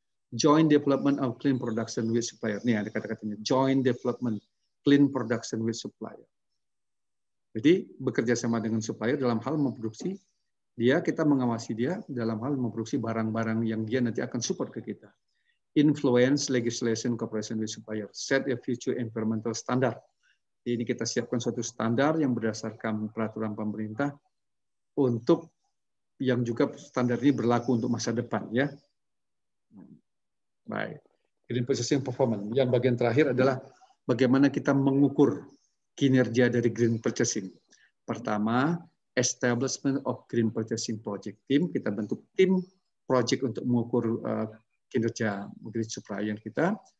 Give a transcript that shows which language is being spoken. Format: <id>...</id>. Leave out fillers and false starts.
<en>Joint development of clean production with supplier.</en> <id>Nih ada kata-katanya,</id> <en>joint development clean production with supplier.</en> <id>Jadi bekerja sama dengan supplier dalam hal memproduksi dia, kita mengawasi dia dalam hal memproduksi barang-barang yang dia nanti akan support ke kita.</id> <en>Influence legislation cooperation with supplier, set a future environmental standard.</en> <id>Ini kita siapkan suatu standar yang berdasarkan peraturan pemerintah untuk yang juga standar ini berlaku untuk masa depan ya. Baik.</id> <en>Green purchasing performance.</en> <id>Yang bagian terakhir adalah bagaimana kita mengukur kinerja dari green purchasing. Pertama,</id> <en>establishment of green purchasing project team.</en> <id>Kita bentuk tim project untuk mengukur kinerja green supplier kita.</id>